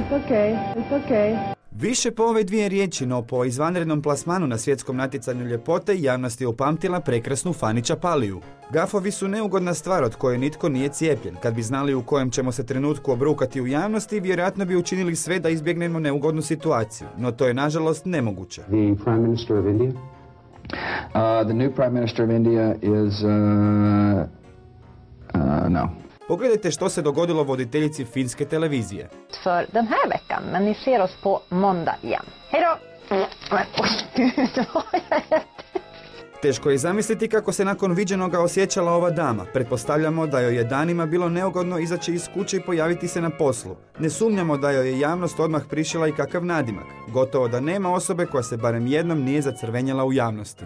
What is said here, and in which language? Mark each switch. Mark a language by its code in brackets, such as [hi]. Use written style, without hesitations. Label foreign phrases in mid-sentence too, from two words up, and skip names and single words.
[hr] Više po ove dvije riječi, no po izvanrednom plasmanu na svjetskom natjecanju ljepote javnost je upamtila prekrasnu Fani Ćapaliju. Gafovi su neugodna stvar od koje nitko nije cijepljen. Kad bi znali u kojem ćemo se trenutku obrukati u javnosti, vjerojatno bi učinili sve da izbjegnemo neugodnu situaciju. No to je nažalost nemoguće. [en] The Prime Minister of India? The new Prime Minister of India is no. [hr] Pogledajte što se dogodilo voditeljici finske televizije. [sv] För den här veckan, men ni ser oss på måndag igen. Hej då! [hr] Teško je zamisliti kako se nakon viđenoga osjećala ova dama. Pretpostavljamo da joj je danima bilo neugodno izaći iz kuće i pojaviti se na poslu. Ne sumnjamo da joj je javnost odmah prišila i kakav nadimak. Gotovo da nema osobe koja se barem jednom nije zacrvenjela u javnosti.